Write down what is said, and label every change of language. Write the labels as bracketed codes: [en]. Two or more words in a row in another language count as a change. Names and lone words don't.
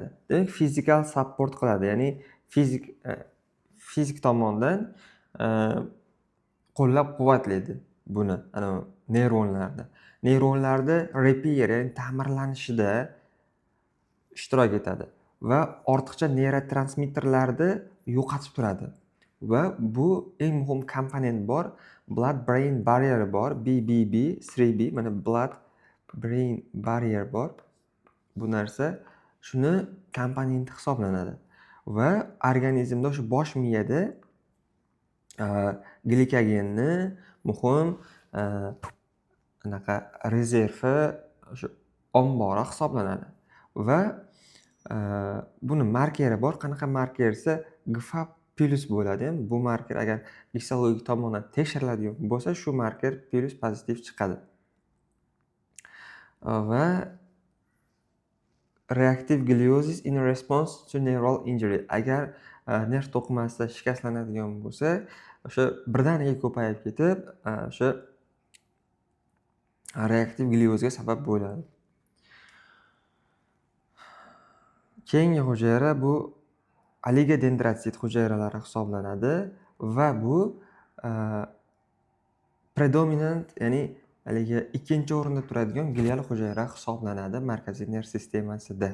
[uz] Demak, fizikal support qiladi, ya'ni fizik tomondan qo'llab-quvvatlaydi buni, neyronlarda. Neyronlarda repair, ya'ni ta'mirlanishida ishtirok etadi va ortiqcha neyrotransmitterlarni yo'qotib turadi. Va bu eng muhim komponent bor, [en] blood brain barrier [uz] bor, BBB, 3B, mana [en] blood brain barrier [uz] bor. Bu narsa shuni komponenti hisoblanadi va organizmda o'sha bosh miyada glikogenni muhim rezervi, o'sha ombori hisoblanadi va buni markeri bor. Qanaqa marker esa GFAP+ bo'ladi. Bu marker agar histologik tomondan tekshiriladigan bo'lsa, shu marker plus pozitiv chiqadi. [en] va reactive gliosis in response to neural injury. [uz] Agar nerv to'qimasida shikastlanadigan bo'lsa, o'sha birdaniga ko'payib ketib, o'sha reaktiv gliozga sabab bo'ladi. Keyingi hujayra bu oligodendratsit hujayralari hisoblanadi va bu predominant, ya'ni haligi ikkinchi o'rinda turadigan glial hujayra hisoblanadi markaziy nerv sistemasida.